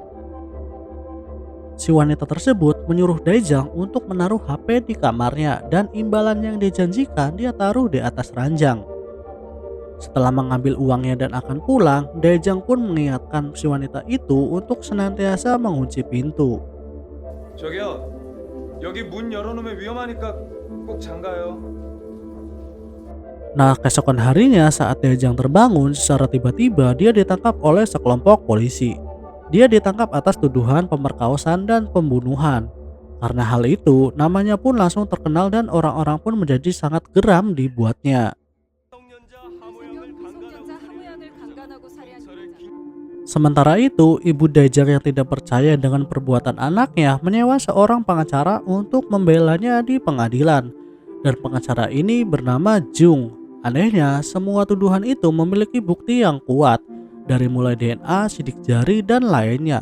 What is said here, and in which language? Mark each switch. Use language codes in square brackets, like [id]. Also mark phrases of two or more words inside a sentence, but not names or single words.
[id] Si wanita tersebut menyuruh Daejang untuk menaruh HP di kamarnya dan imbalan yang dijanjikan dia taruh di atas ranjang. Setelah mengambil uangnya dan akan pulang, Daejang pun mengingatkan si wanita itu untuk senantiasa mengunci pintu. [ko] 저기요. 여기 문 열어놓으면 위험하니까 꼭 잠가요. [id] Nah, keesokan harinya saat Daejang terbangun, secara tiba-tiba dia ditangkap oleh sekelompok polisi. Dia ditangkap atas tuduhan pemerkosaan dan pembunuhan. Karena hal itu, namanya pun langsung terkenal dan orang-orang pun menjadi sangat geram dibuatnya. [ko] 미성년자 하무양을 강간하고 살해한 여자. [id] Sementara itu, ibu Daejang yang tidak percaya dengan perbuatan anaknya menyewa seorang pengacara untuk membelanya di pengadilan. Dan pengacara ini bernama Jung. Anehnya, semua tuduhan itu memiliki bukti yang kuat. Dari mulai DNA, sidik jari, dan lainnya.